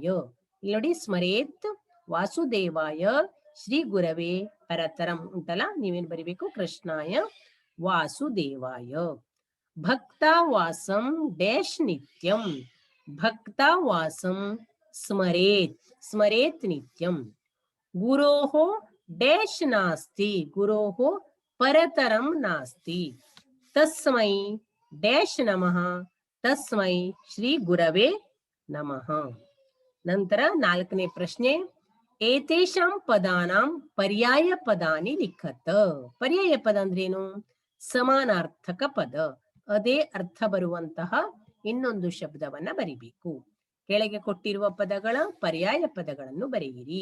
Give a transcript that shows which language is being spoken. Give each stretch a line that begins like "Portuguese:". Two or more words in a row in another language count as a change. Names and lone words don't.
Kannada: ಇಲ್ಲಿ ನೋಡಿ,
Sanskrit: ಸ್ಮರೇತ್ ವಾಸುದೇವಾಯ ಶ್ರೀ ಗುರವೇ ಪರತರಂ
Kannada: ಉಂಟಲ್ಲ, ನೀವೇನ್ ಬರಿಬೇಕು?
Sanskrit: ಕೃಷ್ಣಾಯ ವಾಸುದೇವಾಯ. ಭಕ್ತಾವಾಸಂ ಡ್ಯಾಶ್ ನಿತ್ಯಂ. ಭಕ್ತಾವಾಸಂ ಸ್ಮರೇತ್. ಸ್ಮರೇತ್ ನಿತ್ಯಂ. ಗುರೋಃ ಡ್ಯಾಶ್ ನಾಸ್ತಿ. ಗುರೋಃ ಪರತರಂ ನಾಸ್ತಿ. ತಸ್ಮೈ ಡ್ಯಾಶ್ ನಮಃ. ತಸ್ಮೈ ಶ್ರೀ ಗುರವೇ ನಮಃ.
Kannada: ನಂತರ ನಾಲ್ಕನೇ ಪ್ರಶ್ನೆ,
Sanskrit: ಏತೇಷಾಂ ಪದಾನಾಂ ಪರ್ಯಾಯ ಪದಾನಿ ಲಿಖತ.
Kannada: ಪರ್ಯಾಯ ಪದ ಅಂದ್ರೇನು? ಸಮಾನಾರ್ಥಕ ಪದ, ಅದೇ ಅರ್ಥ ಬರುವಂತಹ ಇನ್ನೊಂದು ಶಬ್ದವನ್ನ ಬರಿಬೇಕು. ಕೆಳಗೆ ಕೊಟ್ಟಿರುವ ಪದಗಳ ಪರ್ಯಾಯ ಪದಗಳನ್ನು ಬರೆಯಿರಿ.